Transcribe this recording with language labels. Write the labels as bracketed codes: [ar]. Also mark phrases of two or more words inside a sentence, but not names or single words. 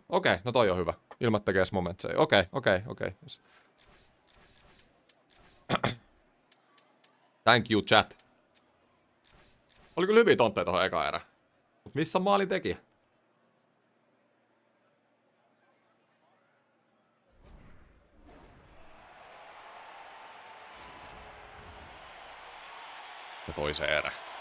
[fi] Okei, no toi on hyvä. Ilmat tekee momentseja. Okei. [en] Yes. Thank you, chat. [fi] Oli kyllä hyviä tontteja tohon eka erä. Mut missä on maalin tekijä? Ja toiseen erä.